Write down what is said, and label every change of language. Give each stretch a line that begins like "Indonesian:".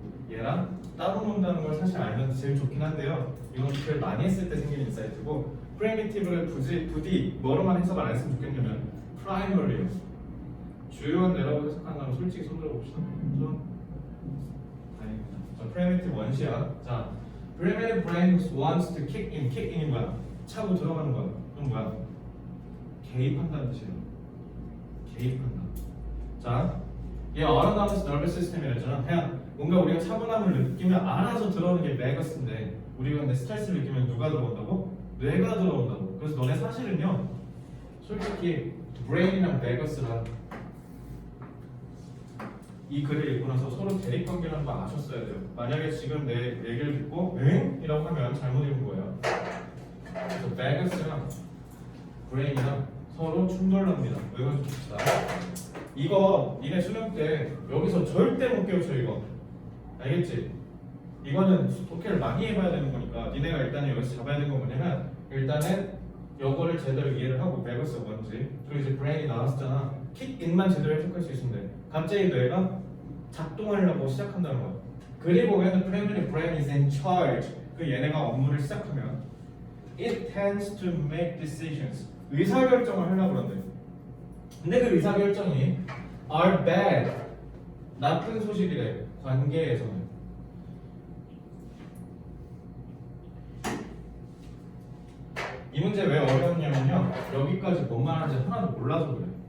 Korean: 얘랑 따로 논다는 걸 사실 알면 제일 좋긴 한데요. 이건 제일 많이 했을 때 생기는 인사이트고 프리미티브를 부디 뭐로만 해석을 안 했으면 좋겠냐면 프라이머리요. 주요한 뇌라고 해석한다면 솔직히 손 들어봅시다. 다행입니다. 자, primitive 원시야.
English: 자, primitive brain wants to kick in.
Korean: kick in이 뭐야? 차고 들어가는 거야. 그럼 뭐야? 개입한다는 뜻이에요. 개입한다. 자, 얘
English: autonomous nervous system
Korean: 이랬잖아. 그냥 뭔가 우리가 차분함을 느끼면 알아서 들어오는 게 베거스인데 우리가 근데 스트레스를 느끼면 누가 들어온다고? 뇌가 들어온다고. 그래서 너네 사실은요, 솔직히 브레인이랑 베거스랑 이 글을 읽고 나서 서로 대립관계라는 거 아셨어야 돼요. 만약에 지금 내 얘기를 듣고 응? 이라고 하면 잘못 읽은 거예요. 그래서 베거스랑 브레인이랑 서로 충돌납니다. 외워서 봅시다. 이거 니네 수능 때 여기서 절대 못 깨우쳐 이거. 알겠지? 이거는 독해를 많이 해봐야 되는 거니까 니네가 일단은 여기서 잡아야 되는 건 뭐냐면 일단은 요거를 제대로 이해를 하고 베거스가 뭔지 그리고 이제 브레인이 나왔잖아. 킥인만 제대로 해석할 수 있으면 돼. 갑자기 뇌가 작동하려고 시작한다는 거야.
English: 그리고 when the primary brain is in charge
Korean: 그 얘네가 업무를 시작하면
English: it tends to make decisions
Korean: 의사결정을 하려고 그런대. 근데 그 의사결정이
English: are bad
Korean: 나쁜 소식이래. 관계에서는 이 문제 왜 어려웠냐면요 여기까지 뭔 말하는지 하나도 몰라서 그래.